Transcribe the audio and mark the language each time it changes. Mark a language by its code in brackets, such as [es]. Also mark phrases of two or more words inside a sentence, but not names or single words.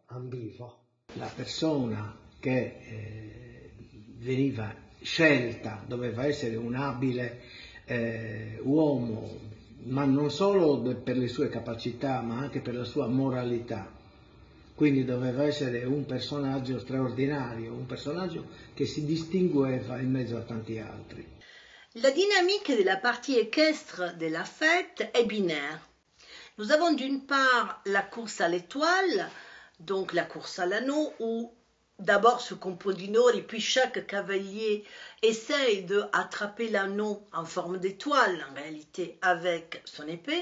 [it] La persona che veniva scelta doveva essere un abile uomo, ma non solo per le sue capacità, ma anche per la sua moralità. Quindi doveva essere un personaggio straordinario, un personaggio che si distingueva in mezzo a tanti altri. [fr] La dynamique de la partie équestre de la fête est binaire. Nous avons d'une part la course à l'étoile, donc la course à l'anneau, où d'abord ce componitore, puis chaque cavalier essaye d'attraper l'anneau en forme d'étoile, en réalité, avec son épée.